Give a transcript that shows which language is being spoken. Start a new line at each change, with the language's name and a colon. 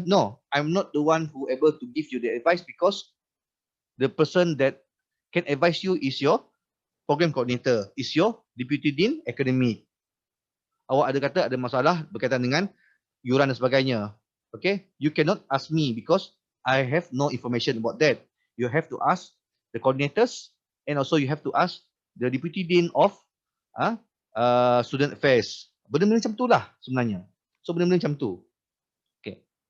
English: No, I'm not the one who able to give you the advice, because the person that can advise you is your program coordinator, is your deputy dean academic.
Malay: Awak ada kata ada masalah berkaitan dengan yuran dan sebagainya.
English: Okay, you cannot ask me because I have no information about that. You have to ask the coordinators, and also you have to ask the deputy dean of student affairs.
Malay: Benda-benda macam tu lah sebenarnya. So benda-benda macam tu. Okay.